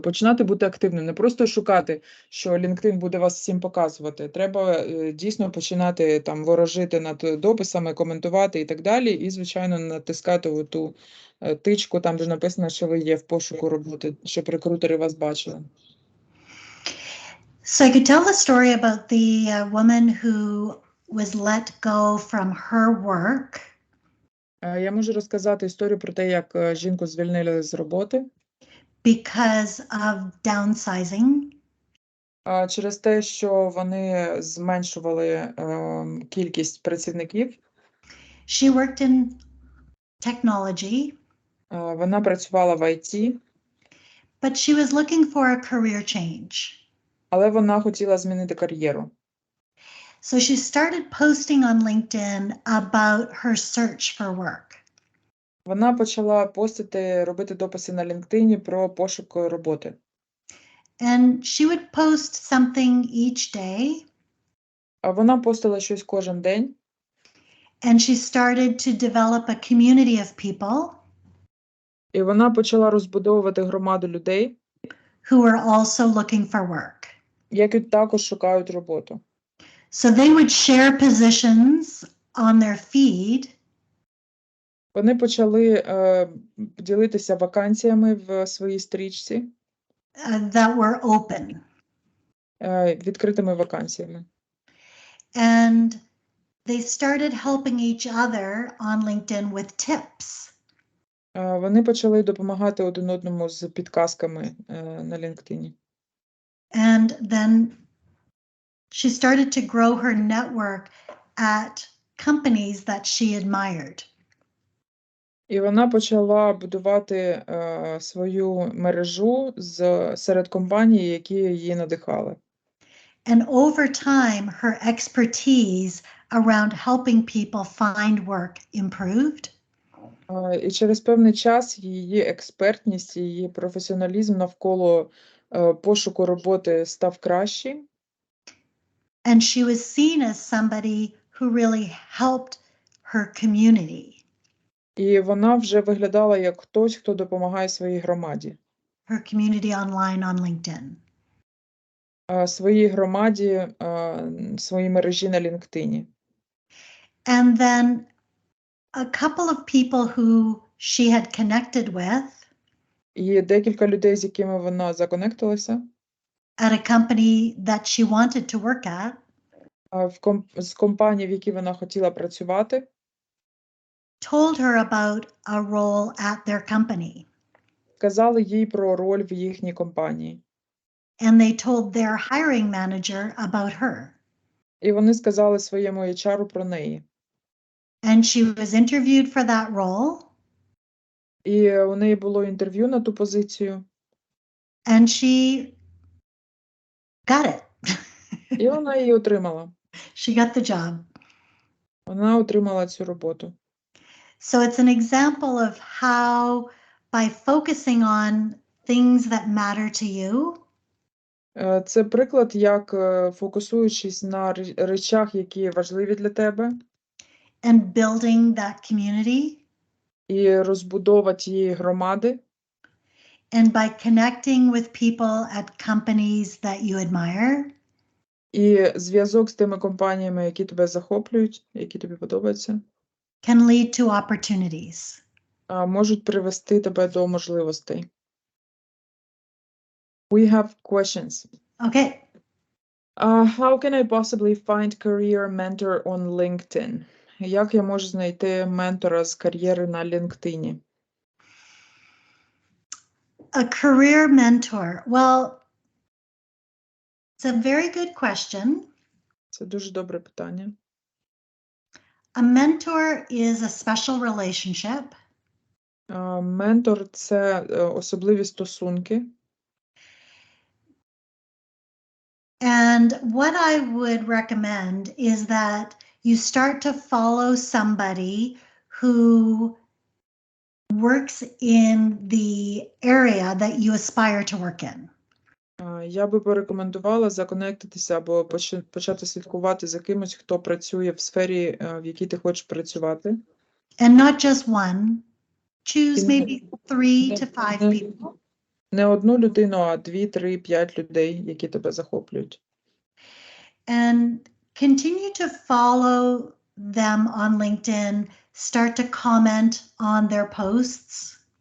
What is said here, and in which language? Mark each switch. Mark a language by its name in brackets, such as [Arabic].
[Ukrainian] Починати бути активним, не просто шукати, що LinkedIn буде вас всім показувати. Треба дійсно починати там ворожити над дописами, коментувати і так далі, і, звичайно, натискати ту тичку, там, де написано, що ви є в пошуку роботи, щоб рекрутери вас бачили. [English] So I could tell the story about the woman who was let go from her work. [Ukrainian] Я можу розказати історію про те, як жінку звільнили з роботи. [English] Because of downsizing. [Ukrainian] Через те, що вони зменшували кількість працівників. [English] She worked in technology. [Ukrainian] Вона працювала в IT. [English] But she was looking for a career change. [Ukrainian] Але вона хотіла змінити кар'єру. [English] So she started posting on LinkedIn about her search for work. [Ukrainian] Вона почала постити, робити дописи на LinkedIn про пошук роботи. [English] And she would post something each day. [Ukrainian] Вона постила щось кожен день. [English] And she started to develop a community of people. [Ukrainian] І вона почала розбудовувати громаду людей, [English] who were also looking for work. [Ukrainian] які також шукають роботу. [English] So they would share positions on their feed. [Ukrainian] Вони почали ділитися вакансіями в своїй стрічці. [English] That were open. [Ukrainian] Відкритими вакансіями. [English] And they started helping each other on LinkedIn with tips. [Ukrainian] Вони почали допомагати один одному з підказками на LinkedIn. [English] And then she started to grow her network at companies that she admired. [Ukrainian] І вона почала будувати свою мережу серед компаній, які її надихали. [English] And over time, her expertise around helping people find work improved. [Ukrainian] І через певний час її експертність, її професіоналізм навколо пошуку роботи став кращий. [English] And she was seen as somebody who really helped her community. [Ukrainian] І вона вже виглядала як хтось, хто допомагає своїй громаді. [English] Her community online on LinkedIn. [Ukrainian] Своїй громаді, своїй мережі на LinkedIn. [English] And then a couple of people who she had connected with [Ukrainian] І декілька людей, з якими вона законектилася [English] at a company that she wanted to work at, [Ukrainian] з компанії, в якій вона хотіла працювати, [English] told her about a role at their company. [Ukrainian] казали їй про роль в їхній компанії. [English] And they told their hiring manager about her. [Ukrainian] І вони сказали своєму HR про неї. [English] And she was interviewed for that role. [Ukrainian] І у неї було інтерв'ю на ту позицію. [English] And she got it. [Ukrainian] І вона її отримала. [English] She got the job. [Ukrainian] Вона отримала цю роботу. [English] So it's an example of how by focusing on things that matter to you, [Ukrainian] Це приклад, як фокусуючись на речах, які важливі для тебе, [English] and building that community, [Ukrainian] і розбудова тієї громади, [English] and by connecting with people at companies that you admire, [Ukrainian] і зв'язок з тими компаніями, які тебе захоплюють, які тобі подобаються, [English] can lead to opportunities. [Ukrainian] можуть привести тебе до можливостей. [English] We have questions. Okay. How can I possibly find career mentor on LinkedIn? [Ukrainian] Як я можу знайти ментора з кар'єри на LinkedIn? [English] A career mentor. Well, it's a very good question. [Ukrainian] Це дуже добре питання. [English] A mentor is a special relationship. [Ukrainian] Ментор – це особливі стосунки. [English] And what I would recommend is that you start to follow somebody who works in the area that you aspire to work in. [Ukrainian] Я би порекомендувала законектитися або почати слідкувати за кимось, хто працює в сфері, в якій ти хочеш працювати. [English] And not just one. Choose maybe 3 to 5 people. [Ukrainian] Не одну людину, а 2, 3, 5 людей, які тебе захоплюють. [English] And continue to follow them on LinkedIn. Start to comment on their posts.